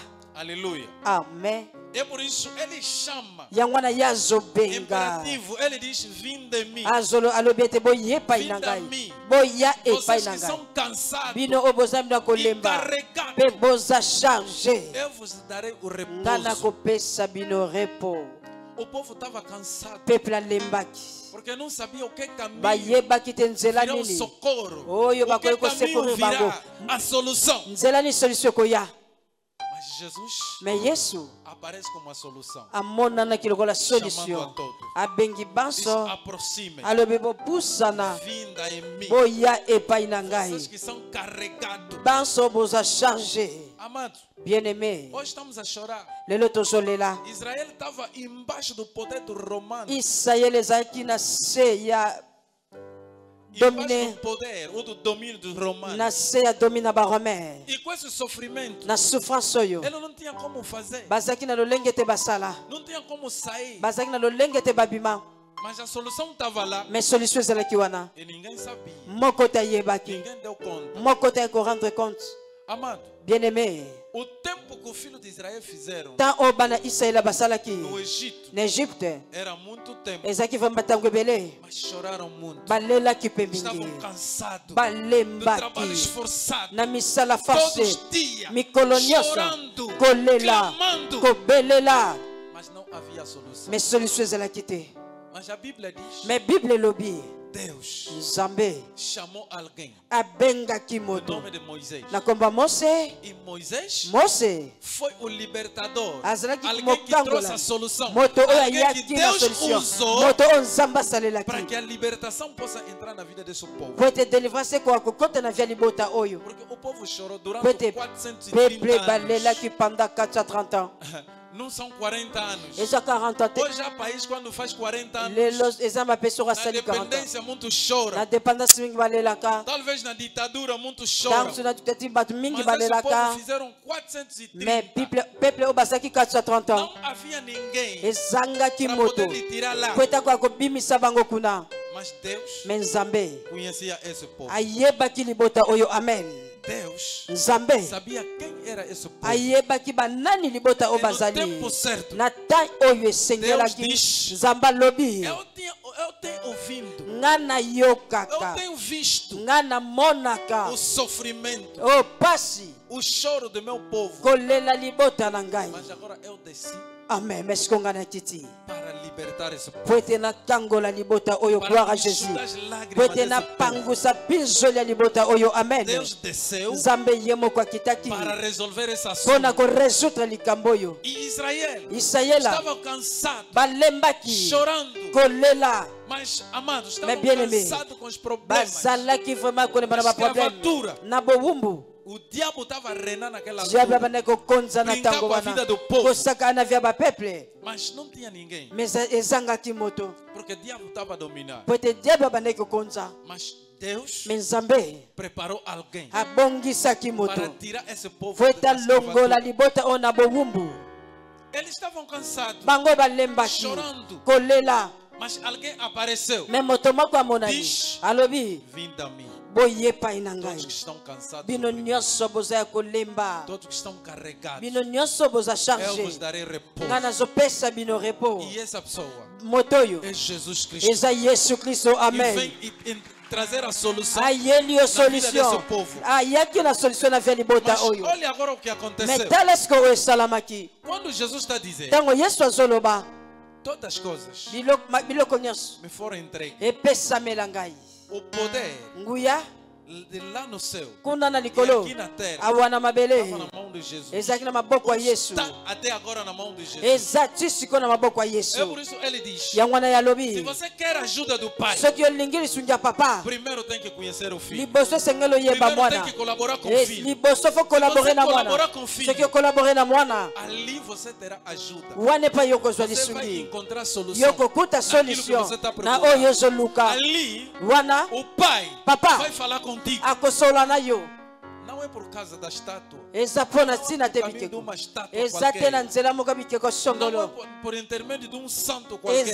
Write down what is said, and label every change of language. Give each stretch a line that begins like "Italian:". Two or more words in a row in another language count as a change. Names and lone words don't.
Portuguese: Aleluia. Amen. É por isso ele chama.
Lingala: yango wana ye azobenga
Portuguese: Imperativo, ele diz: vim de mim.
Lingala: alobi ete boya epai na ngai boya epai
Portuguese: Vocês
Lingala: na
Portuguese: que
Lingala: ngai
Portuguese: são cansados,
Lingala: bino oyo boza bino ya kolemba
Portuguese: encarregados,
Lingala: mpe boza charge
Portuguese: eu vos darei o
Lingala: nga
Portuguese: repouso.
Lingala: nakopesa bino repos.
Portuguese: O povo estava cansado,
Lingala: Peuple alembaki
Portuguese: porque não sabia o que caminho
Lingala: bayebaki te nzela
Portuguese: virá o
Lingala: nini
Portuguese: socorro,
Lingala: oyo
Portuguese: o que
Lingala: bakoki
Portuguese: caminho
Lingala: kosekorir bango
Portuguese: virá a solução.
Lingala: nzela ni solution ekoya.
Portuguese: Mas Jesus
Lingala: me yesu
Portuguese: aparece como a solução.
Lingala: amonanaki lokola
Portuguese: Chamando
Lingala: solution
Portuguese: a todos.
Lingala: abengi
Portuguese: Diz:
Lingala: banso
Portuguese: aproximem,
Lingala: alobi bopusana
Portuguese: vinda em mim.
Lingala: boya epai na
Portuguese: Vocês
Lingala: ngai
Portuguese: que são carregados.
Lingala: banso boza charge.
Portuguese: Amados,
French: bien aimé
Portuguese: hoje estamos a chorar.
Lingala: lelo tozolela
Portuguese: Israel estava embaixo do poder do romano.
Lingala: israel ezalaki na se ya
Portuguese: Embaixo
Lingala: domine
Portuguese: do poder ou do domínio dos romanos.
Lingala: na se ya domine na baromai
Portuguese: E com esse sofrimento,
Lingala: na souffrance oyo
Portuguese: ele não tinha como fazer.
Lingala: bazalaki na lolenge te basala
Portuguese: Não tinha como sair.
Lingala: bazalaki na lolenge te babima
Portuguese: Mas a solução estava lá.
French: mais solution
Lingala: ezalaki wana
Portuguese: E ninguém sabia.
Lingala: moko te ayebaki
Portuguese: Ninguém deu conta.
Lingala: moko te korendre compte.
Portuguese: Amado,
French: bien aimé
Portuguese: o tempo que o filho de Israel fizeram
Lingala: tant oyo bana israela basalaki
Portuguese: no Egito
Lingala: na egypte
Portuguese: era muito tempo.
Lingala: ezalaki vraimen batango ebele
Portuguese: Mas choraram muito.
Lingala: balelaki mpe
Portuguese: Estavam
Lingala: mingi
Portuguese: cansados do
Lingala: balembaki
Portuguese: trabalho esforçado.
Lingala: na misala
Portuguese: Todos
Lingala: force
Portuguese: os dias
Lingala: mikolo nyonso
Portuguese: chorando,
Lingala: kolela
Portuguese: clamando.
Lingala: kobelela
Portuguese: Mas não havia solução.
French: mais solution
Lingala: ezalaki te.
Portuguese: Mas a Bíblia diz:
French: mais bible
Lingala: elobi
Portuguese: Deus
Lingala: nzambe
Portuguese: chamou alguém.
Lingala: abengaki
Portuguese: O
Lingala: moto
Portuguese: nome de Moisés.
Lingala: na kombo ya mose.
Portuguese: E Moisés
Lingala: mose
Portuguese: foi o libertador.
Lingala: azalaki
Portuguese: Alguém que trouxe
Lingala: mokangola
Portuguese: a solução.
Lingala: moto oyo
Portuguese: Alguém que
Lingala: ayaki na
Portuguese: Deus
Lingala: solution
Portuguese: usou
Lingala: moto oyo nzambe
Portuguese: para
Lingala: asalelaki
Portuguese: que a libertação possa entrar na vida desse povo.
Lingala: po ete délivrance ekoka kokota na via libota oyo
Portuguese: Porque o povo chorou durante
Lingala: po ete
Portuguese: 430
Lingala: peuple
Portuguese: anos.
Lingala: balelaki
French: pendant 430 ans
Portuguese: Não são 40 anos.
Lingala: eza 40 ans te
Portuguese: Hoje há país quando faz 40 anos.
Lingala: lelo eza mapesi oyo
Portuguese: Na
Lingala: asali 40 ans
Portuguese: dependência muito
Lingala: na
Portuguese: chora.
Lingala: dépendance mingi balelaka
Portuguese: Talvez na ditadura muito chora.
Lingala: ntango so na tutati bato mingi
Portuguese: Mas esse povo
Lingala: balelaka
Portuguese: fizeram
Lingala: mais
Portuguese: 430.
Lingala: peuple oyo bazalaki 430 ans
Portuguese: Não havia ninguém
Lingala: ezangaki
Portuguese: para
Lingala: moto
Portuguese: poder lhe tirar lá.
Lingala: po etakoka kobimisa bango kuna
Portuguese: Mas Deus
Lingala: me nzambe
Portuguese: conhecia esse povo.
Lingala: ayebaki libota oyo amen
Portuguese: Deus
Lingala: nzambe
Portuguese: sabia quem era esse povo.
Lingala: ayebaki banani libota oyo
Portuguese: E no
Lingala: bazali
Portuguese: tempo certo,
Lingala: na temps oyo esengelaki
Portuguese: Deus diz,
Lingala: nzambe alobi
Portuguese: eu tenho ouvindo,
Lingala: nga
Portuguese: eu
Lingala: nayokaka
Portuguese: tenho visto
Lingala: nga namonaka
Portuguese: o sofrimento,
Lingala: o pasi
Portuguese: o choro do meu povo.
Lingala: kolela libota na ngai
Portuguese: Mas agora eu desci
Lingala: amen mesiko nga na kiti
Portuguese: para libertar esse povo.
Lingala: po ete natangola libota oyo gloire
Portuguese: Para
Lingala: a jésus
Portuguese: enxugar as
Lingala: po
Portuguese: lágrimas
Lingala: ete
Portuguese: desse povo.
Lingala: napangusa pinzoli ya libota oyo amen
Portuguese: Deus desceu
Lingala: nzambe ye moko akitaki
Portuguese: para resolver esse
Lingala: mpo na
Portuguese: assunto.
Lingala: koresoudre likambo oyo
Portuguese: E Israel
Lingala: israela
Portuguese: estava cansado,
Lingala: balembaki
Portuguese: chorando.
Lingala: kolela
Portuguese: Mas, amados, estavam
French: Mais bien-aimé,
Portuguese: cansados com os problemas.
Lingala: bazalaki vraiment kolemba na baproblème
Portuguese: Escravatura.
Lingala: na bowumbu
Portuguese: O diabo estava reinando naquela
Lingala: diable
Portuguese: altura.
Lingala: abandaki kokonza na
Portuguese: Brincar
Lingala: ntango
Portuguese: com a
Lingala: wana
Portuguese: vida do povo.
Lingala: kosaka na via bapeuple
Portuguese: Mas não tinha ninguém.
Lingala: mais ezangaki moto
Portuguese: Porque o diabo estava a dominar.
Lingala: po ete diable abandaki kokonza
Portuguese: Mas Deus
Lingala: mais nzambe
Portuguese: preparou alguém
Lingala: abongisaki
Portuguese: para
Lingala: moto
Portuguese: tirar esse povo
Lingala: po ete
Portuguese: da
Lingala: alongola
Portuguese: escravatura.
Lingala: libota oyo na bowumbu
Portuguese: Eles estavam cansados,
Lingala: bango balembaki
Portuguese: chorando.
Lingala: kolela
Portuguese: Mas alguém apareceu.
Lingala: mais moto moko amonani
Portuguese: Diz,
Lingala: alobi
Portuguese: vinde a mim.
Lingala: boye epai na ngai
Portuguese: Todos que estão cansados,
Lingala: bino nyonso boza ya kolemba
Portuguese: todos que estão carregados,
Lingala: bino nyonso boza
Portuguese: eu vos
Lingala: charge
Portuguese: darei repouso.
Lingala: nga nazopesa bino repos
Portuguese: E essa pessoa
Lingala: moto oyo
Portuguese: é Jesus Cristo.
Lingala: eza yesu kristo
Portuguese: E
Lingala: amen
Portuguese: vem e trazer a solução.
Lingala: ayeli yo
Portuguese: vida
Lingala: solution
Portuguese: desse povo.
Lingala: ayaki na solution na via libota
Portuguese: Mas
Lingala: oyo
Portuguese: olha agora o que
Lingala: mais
Portuguese: aconteceu.
Lingala: tala esike oyo esalamaki
Portuguese: Quando Jesus está dizendo,
Lingala: ntango yesu azoloba
Portuguese: todas as coisas
Lingala: biloko nyonso
Portuguese: me foram entregues.
Lingala: epesamela ngai
Portuguese: O poder
Lingala: nguya
Portuguese: de lá no céu
Lingala: kuna na
Portuguese: e
Lingala: likolo
Portuguese: aqui na terra
Lingala: awa na mabele
Portuguese: estava na mão de Jesus.
Lingala: ezalaki na maboko ya yesu
Portuguese: Está até agora na mão de Jesus.
Lingala: eza ti sikoyo na maboko ya
Portuguese: É
Lingala: yesu
Portuguese: por isso ele diz:
Lingala: yango wana
Portuguese: se
Lingala: yalobi
Portuguese: você quer a ajuda do Pai,
Lingala: soki olingi lisungi ya papa
Portuguese: primeiro tem que conhecer o Filho.
Lingala: liboso esengeli oyeba
Portuguese: Primeiro tem
Lingala: mwana
Portuguese: que colaborar com o Filho.
Lingala: liboso fo kolabore na mwana
Portuguese: colaborar com o filho,
Lingala: soki okolabore na mwana
Portuguese: ali você terá ajuda.
Lingala: wana epai yo kozwa
Portuguese: Você vai
Lingala: lisungi
Portuguese: encontrar solução.
Lingala: yo kokuta
Portuguese: naquilo que
Lingala: solution
Portuguese: você está
Lingala: na
Portuguese: procurando.
Lingala: oyo ozoluka
Portuguese: Ali,
Lingala: wana
Portuguese: o Pai
Lingala: Papa.
Portuguese: vai falar contigo.
Lingala: akosola na yo
Portuguese: Não é é por causa da estátua.
Lingala: eza mpo na ntina te
Portuguese: Caminho de
Lingala: bikeko
Portuguese: uma estátua
Lingala: eza te
Portuguese: qualquer.
Lingala: na nzela moko ya bikeko
Portuguese: Não é
Lingala: songolo
Portuguese: por intermédio de um santo qualquer.